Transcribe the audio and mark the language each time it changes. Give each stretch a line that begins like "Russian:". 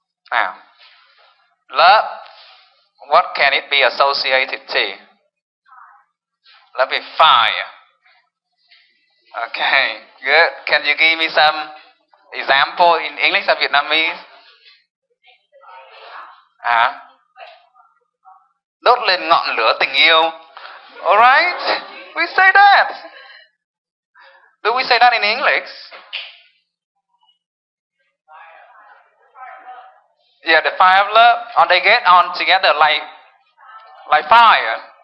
English: Now, love, what can it be associated to? Love is fire. Okay, good. Can you give me some example in English or Vietnamese?
Vietnamese: Đốt lên ngọn lửa tình yêu.
English: Alright, we say that. Do we say that in English? Yeah, the fire of love. Or they get on together like fire.